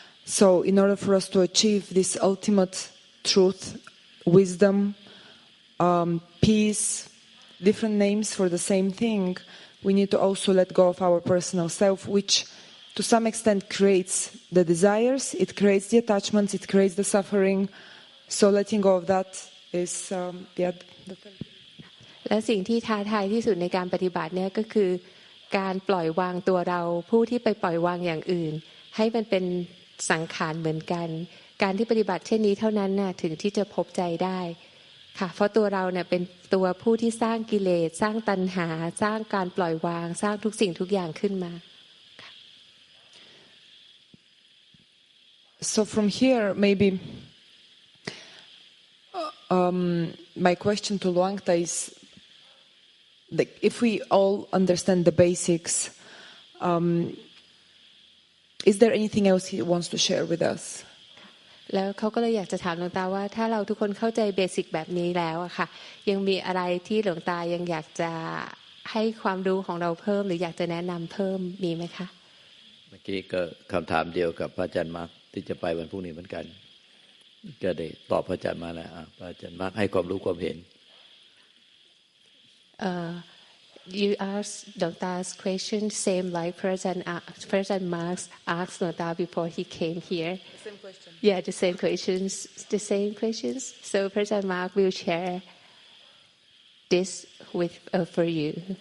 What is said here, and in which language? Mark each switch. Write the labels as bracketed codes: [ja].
[en] So in order for us to achieve this ultimate truth, wisdom, peace, different names for the same thing, we need to also let go of our personal self, which to some extent creates the desires, it creates the attachments, it creates the suffering. So letting go of that is the thing. [th] และสิ่งที่ท้าทายที่สุดในการปฏิบัติเนี่ยก็คือการปล่อยวางตัวเราผู้ที่ไปปล่อยวางอย่างอื่นให้มันเป็นสังขารเหมือนกันการที่ปฏิบัติเช่นนี้เท่านั้นน่ะถึงที่จะพบใจได้ค่ะเพราะตัวเราเนี่ยเป็นตัวผู้ที่สร้างกิเลสสร้างตัณหาสร้างการปล่อยวางสร้างทุกสิ่งทุกอย่างขึ้นมา [en] So from here maybe my question to Luangta is if we all understand the basics, is there anything else he wants to share with us? [th] แล้วเขาก็เลยอยากจะถามหลวงตาว่าถ้าเราทุกคนเข้าใจเบสิกแบบนี้แล้วอะค่ะยังมีอะไรที่หลวงตายังอยากจะให้ความรู้ของเราเพิ่มหรืออยากจะแนะนำเพิ่มมีไหมคะ เมื่อกี้ก็คำถามเดียวกับพระอาจารย์มาร์คที่จะไปวันพรุ่งนี้เหมือนกันก็ได้ตอบพระอาจารย์มาแล้วพระอาจารย์มาร์คให้ความรู้ความเห็น [en] You asked Luangta's question same like President Marx asked Luangta before he came here. The same question. Yeah, the same questions. So President Marx will share this for you.